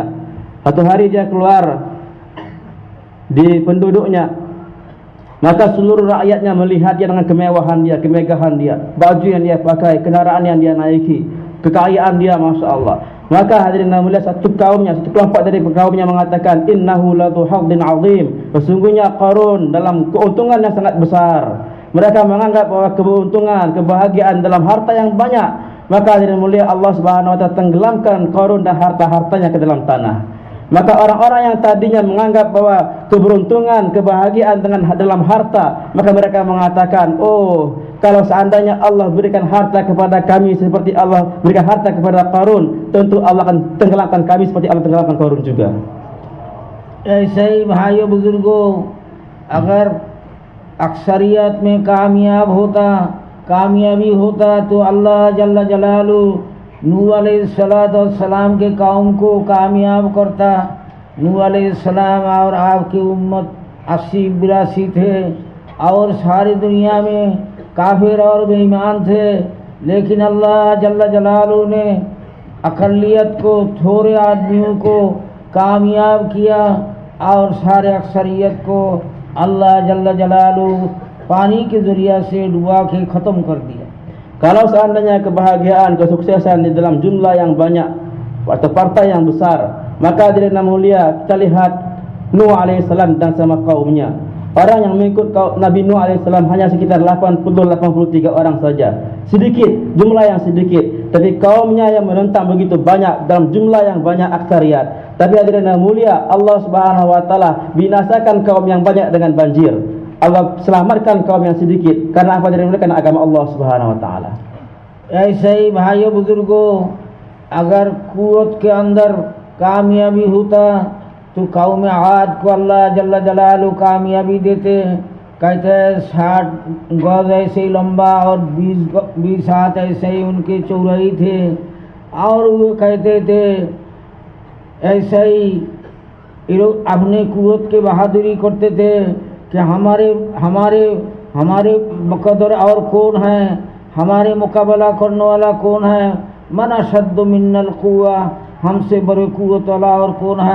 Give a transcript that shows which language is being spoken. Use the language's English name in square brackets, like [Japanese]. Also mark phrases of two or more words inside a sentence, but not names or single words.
[Indonesian] Satu hari dia keluar di penduduknya, maka seluruh rakyatnya melihat dia dengan kemewahan dia, kemegahan dia, baju yang dia pakai, kendaraan yang dia naiki, kekayaan dia, [Arabic] ما شاء الله. [Indonesian] Maka hadirin yang mulia, satu kelompok dari kaumnya mengatakan [Arabic] إنه لذو حظ عظيم, [Indonesian] sesungguhnya Qarun dalam keuntungan yang sangat besar. Mereka menganggap bahwa keuntungan, kebahagiaan dalam harta yang banyak. Maka hadirin mulia, Allah [Arabic] سبحانه وتعالى [Indonesian] tenggelamkan Qarun dan harta-hartanya ke dalam tanah. Maka orang-orang yang tadinya menganggap bahwa keberuntungan, kebahagiaan dalam harta, maka mereka mengatakan, oh, kalau seandainya Allah berikan harta kepada kami seperti Allah berikan harta kepada Qarun, tentu Allah akan tenggelamkan kami seperti Allah tenggelamkan Qarun juga. [Hindi] ऐसे ही भाइयों बुजुर्गों, अगर अक्सरियत में कामयाबी होता तो अल्लाह [Arabic] جل جلاله [Hindi] नूह अलैहिस्सलाम के कौम को कामयाब करता। नूह अलैहिस्सलाम और आपकी उम्मत 80-82 थे और सारी दुनिया में काफिर और बेईमान थे, लेकिन अल्लाह [Arabic] جل جلاله [Hindi] ने अक़लियत को, थोड़े आदमियों को कामयाब किया और सारे अक्सरियत को अल्लाह [Arabic] جل جلاله [Hindi] पानी के ज़रिया से डुबा के ख़त्म कर दिया। [Indonesian] Kalau seandainya kebahagiaan, kesuksesan di dalam jumlah yang banyak atau partai yang besar, maka hadirin yang mulia, kita lihat Nuh alaihissalam dan sama kaumnya. Orang yang mengikut Nabi Nuh alaihissalam hanya sekitar 80-83 orang saja. Sedikit, jumlah yang sedikit. Tapi kaumnya yang menentang begitu banyak dalam jumlah yang banyak aksariyat. Tapi hadirin yang mulia, Allah [Arabic] سبحانه وتعالى [Indonesian] binasakan kaum yang banyak dengan banjir. Allah selamatkan kaum yang sedikit karena apa? Dari mereka agama Allah [Arabic] سبحانه وتعالى. [Hindi] ऐसे ही भाइयों बुजुर्गों, अगर कुव्वत के अंदर कामयाबी होता तो कौम आद को अल्लाह [Arabic] جل جلاله [Hindi] कामयाबी देते। कहते हैं 60 गज ऐसे ही लंबा और 20 हाथ ऐसे ही उनके चौड़ाई थे, और वो कहते थे ऐसे ही ये लोग अपने कुव्वत के बहादुरी करते थे कि हमारे बकदर और कौन है, हमारे मुकाबला करने वाला कौन है, [Arabic] من أشد منا قوة, [Hindi] हमसे बड़े कुव्वत वाला और कौन है।